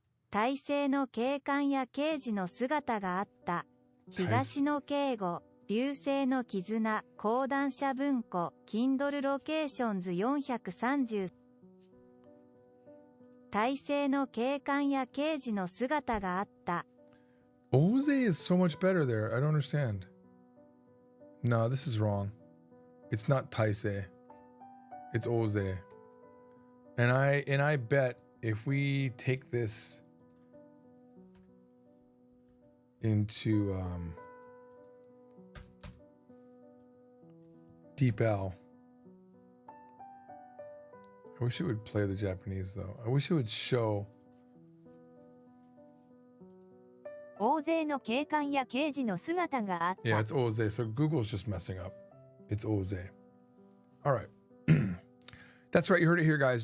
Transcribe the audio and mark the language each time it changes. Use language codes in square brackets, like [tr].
[ja] 体制の警官や刑事の姿があった。東の警護、流星の絆、講談社文庫、Kindle ロケーションズ430。体制の警官や刑事の姿があった。 [en] Oze is so much better there. I don't understand. No, this is wrong. It's not taisei. It's oze. And I bet if we take this into Deep L. I wish it would play the Japanese though. I wish it would show. [ja] 大勢の警官や刑事の姿があった。 [en] Yeah, it's oze. So Google's just messing up. It's oze. All right. That's right. You heard it here, guys.